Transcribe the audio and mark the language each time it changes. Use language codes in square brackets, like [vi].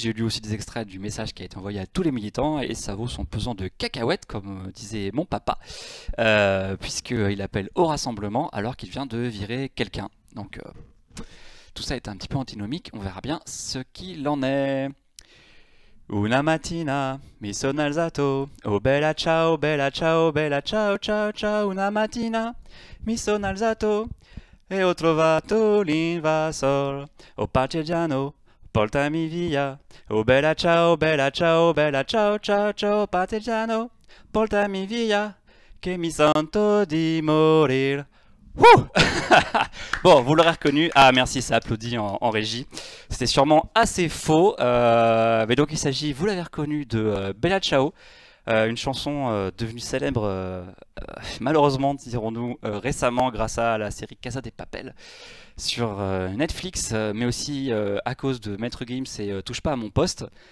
[fr] J'ai lu aussi des extraits du message qui a été envoyé à tous les militants et ça vaut son pesant de cacahuètes, comme disait mon papa, puisqu'il appelle au rassemblement alors qu'il vient de virer quelqu'un. Donc tout ça est un petit peu antinomique, on verra bien ce qu'il en est. [it] Una mattina mi sono alzato, oh bella ciao, ciao ciao ciao, una mattina mi sono alzato e ho trovato l'invasor, oh partigiano, portami via, oh bella ciao, ciao ciao ciao, partigiano, portami via, che mi sento di morir. [fr] Bon, vous l'aurez reconnu. Ah, merci, ça applaudit en régie. C'était sûrement assez faux. Mais donc, il s'agit, vous l'avez reconnu, de Bella Ciao, une chanson devenue célèbre, malheureusement, dirons-nous, récemment, grâce à la série Casa de Papel sur Netflix, mais aussi à cause de Maître Gims et Touche pas à mon poste.